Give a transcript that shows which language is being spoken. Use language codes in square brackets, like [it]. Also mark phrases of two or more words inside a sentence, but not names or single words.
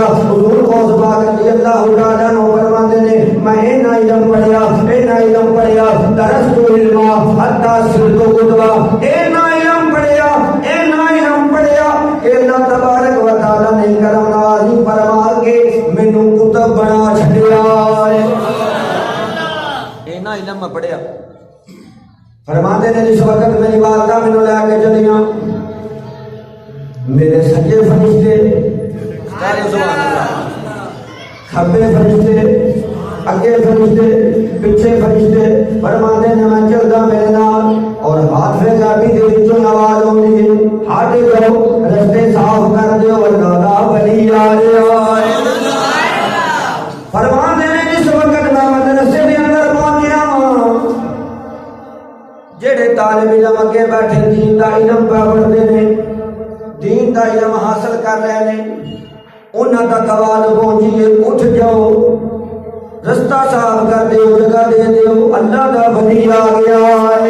[pa] حضور غوث پاک [ar] رضی اللہ تعالیٰ عنہ [ur] فرماتے ہیں [pa] میں اینا علم پڑھیا درست علم حتی صرت قدوہ، اینا علم پڑھیا کہ اللہ تبارک و تعالیٰ نے کرم نوازی فرما کے مینوں کتب بنا چھڈیا۔ اینا علم میں پڑھیا۔ [ur] فرماتے ہیں [pa] جس وقت میری والدہ مینوں لے کے چلیاں میرے سجے فرشتے [ar] سبحان اللہ، [pa] کھبے فرشتے، اگے فرشتے، پیچھے فرشتے، [ur] فرماتے ہیں [pa] میں چلدا میرے نال اور حافظ غیبی دے وچوں آواز آوندی ہے ہٹ جاؤ رستے صاف کر دیو اللہ دا ولی آ رہا ہے۔ [ur] فرماتے ہیں [pa] جس وقت میں مدرسے دے اندر پہنچیا جڑے طالب علم اگے بیٹھے دین دا علم [ur] پڑھتے ہیں، [pa] دین دا علم [ur] حاصل کر رہے ہیں، [pa] انہاں تک آواز پہنچی ہے اٹھ جاؤ رستہ صاف کر دیو، جگہ دے دیو، اللہ دا ولی آ گیا ہے۔